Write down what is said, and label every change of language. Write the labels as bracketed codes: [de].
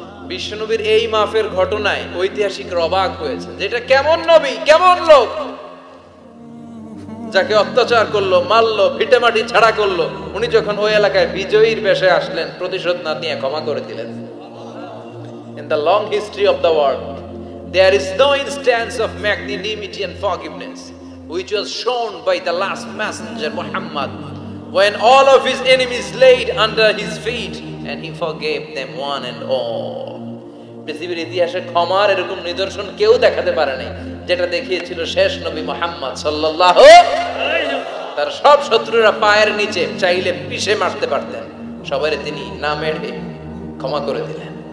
[bn] বিশ্বনবীর এই মাফের ঘটনায় ঐতিহাসিকরা অবাক হয়েছে, যেটা কেমন নবী, কেমন লোক, যাকে অত্যাচার করলো, মারলো, ভিটেমাটি ছাড়া করলো, উনি যখন ওই এলাকায় বিজয়ীর বেশে আসলেন, প্রতিশোধ না নিয়ে ক্ষমা করে দিলেন। [en] In the long history of the world, there is no instance of magnanimity and forgiveness which was shown by the last messenger Muhammad, when all of his enemies laid under his feet and he forgave them one and all. [bn] পৃথিবীর ইতিহাসে ক্ষমার এরকম নিদর্শন কেউ দেখাতে পারে নাই, যেটা দেখিয়েছিল শেষ নবী মুহাম্মদ সাল্লাল্লাহু আলাইহি ওয়াসাল্লাম। তার সব শত্রুরা পায়ের নিচে চাইলে পিষে মারতে পারতেন, সবাই তিনি না মেরে ক্ষমা করে দিলেন।